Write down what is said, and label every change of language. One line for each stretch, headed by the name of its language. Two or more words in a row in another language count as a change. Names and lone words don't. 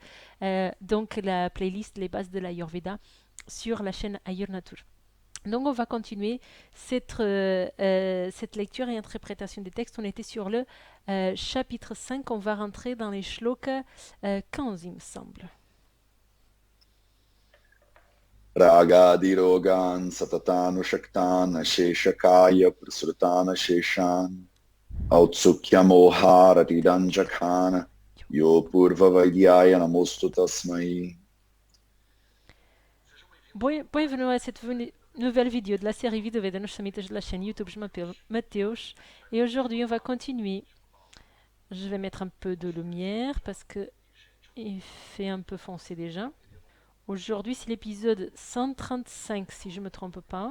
French: Donc la playlist Les bases de l'Ayurveda sur la chaîne Ayurnatur. Donc on va continuer cette lecture et interprétation des textes. On était sur le chapitre 5, on va rentrer dans les shlokas 15, il me semble.
Sanskrit: रागादिरोगान् सततानुषक्तान् अशेषकाय प्रसृतान् अशेषान् औत्सुक्यमोहारतिदाञ्जघान यो अपूर्ववैद्याय नमोऽस्तु तस्मै.
French: Bienvenue à cette nouvelle vidéo de la série vidéo de la chaîne YouTube. Je m'appelle Mathéos et aujourd'hui on va continuer. Je vais mettre un peu de lumière parce que il fait un peu foncé déjà. Aujourd'hui c'est l'épisode 135 si je ne me trompe pas.